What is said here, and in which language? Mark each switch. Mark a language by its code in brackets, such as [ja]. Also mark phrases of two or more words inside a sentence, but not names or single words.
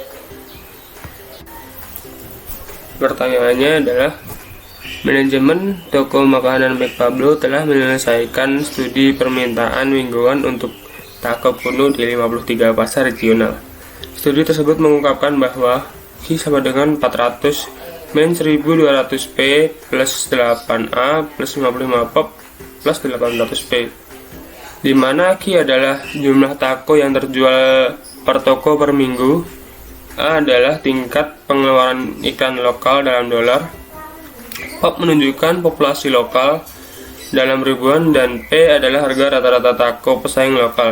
[id] Pertanyaannya adalah, manajemen toko makanan McPablo telah menyelesaikan studi permintaan mingguan untuk taco penuh di 53 pasar regional. Studi tersebut mengungkapkan bahwa Q sama dengan 400 min 1200 P plus 8A plus 55 pop plus 800 P, di mana Q adalah jumlah taco yang terjual per toko per minggu, A adalah tingkat pengeluaran iklan lokal dalam dolar, pop menunjukkan populasi lokal dalam ribuan, dan P adalah harga rata-rata taco pesaing lokal.